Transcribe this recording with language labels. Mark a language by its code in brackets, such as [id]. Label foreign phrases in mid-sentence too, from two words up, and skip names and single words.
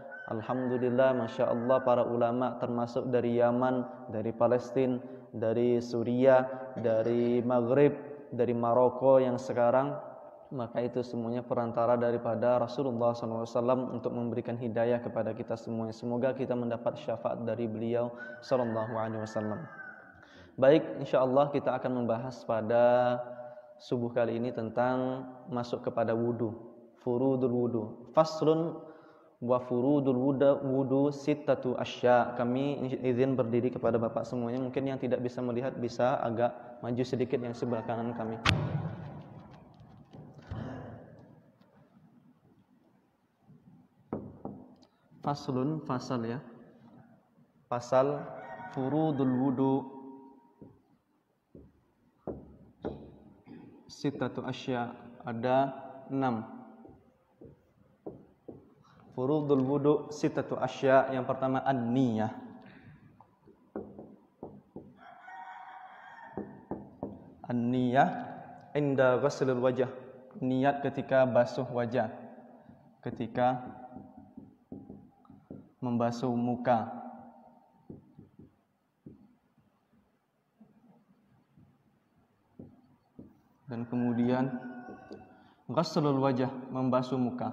[id] Alhamdulillah, [ar] ما شاء الله, [id] para ulama termasuk dari Yaman, dari Palestina, dari Suriah, dari Maghrib, dari Maroko yang sekarang, maka itu semuanya perantara daripada Rasulullah SAW untuk memberikan hidayah kepada kita semuanya. Semoga kita mendapat syafaat dari beliau SAW. Baik, [ar] إن شاء الله [id] kita akan membahas pada subuh kali ini tentang masuk kepada wudu, [ar] فروض الوضوء. فصل وفروض الوضوء ستة أشياء. [id] Kami izin berdiri kepada Bapak semuanya. Mungkin yang tidak bisa melihat bisa agak maju sedikit yang sebelah kanan kami. Faslun, fasal ya. Fasal [ar] فروض الوضوء ستة أشياء, [id] ada 6. [ar] فروض الوضوء ستة أشياء. [id] Yang pertama an-niyah. [ar] النية عند غسل الوجه. [id] Niat ketika basuh wajah, ketika membasuh muka. Dan kemudian [ar] غسل الوجه, [id] membasuh muka.